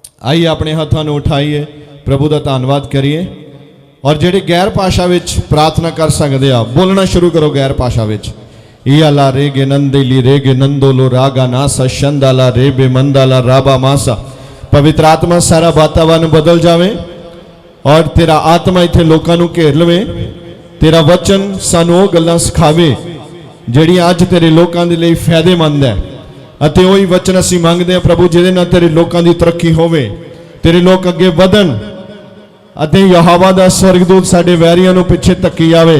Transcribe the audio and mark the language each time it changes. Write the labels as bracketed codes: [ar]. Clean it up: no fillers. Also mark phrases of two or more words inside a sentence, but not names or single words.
[hi] आइए अपने हाथों में उठाइए, प्रभु का धन्यवाद करिए। [pa] ਔਰ ਜੇਡੇ ਗ਼ੈਰ ਭਾਸ਼ਾ ਵਿਚ ਪ੍ਰਾਰਥਨਾ ਕਰ ਸਕਦੇ ਆ, ਬੋਲਣਾ ਸ਼ੁਰੂ ਕਰੋ ਗ਼ੈਰ ਭਾਸ਼ਾ ਵਿਚ। ईला रे गे नंदेली रे गे नंदोलो रागा नासा शंदाला रे बे मंदाला राबा मासा। ਪਵਿੱਤਰ ਆਤਮਾ ਸਾਰਾ ਵਾਤਾਵਰਣ ਬਦਲ ਜਾਵੇ ਔਰ ਤੇਰਾ ਆਤਮਾ ਇੱਥੇ ਲੋਕਾਂ ਨੂੰ ਘੇਰ ਲਵੇ। ਤੇਰਾ ਵਚਨ ਸਾਨੂੰ ਓਹ ਗੱਲਾਂ ਸਿਖਾਵੇ ਜਿਹੜੀਆਂ ਅੱਜ ਤੇਰੇ ਲੋਕਾਂ ਦੇ ਲਈ ਫ਼ਾਇਦੇਮੰਦ ਹੈ। ਅਤੇ ਓਹੀ ਵਚਨ ਅਸੀਂ ਮੰਗਦੇ ਹਾਂ ਪ੍ਰਭੂ, ਜਿਹਦੇ ਨਾਲ ਤੇਰੇ ਲੋਕਾਂ ਦੀ ਤਰੱਕੀ ਹੋਵੇ, ਤੇਰੇ ਲੋਕ ਅੱਗੇ ਵਧਣ ਅਤੇ ਯਹੋਵਾ ਦਾ ਸਵਰਗਦੂਤ ਸਾਡੇ ਵੈਰੀਆਂ ਨੂੰ ਪਿੱਛੇ ਧੱਕੀ ਜਾਵੇ।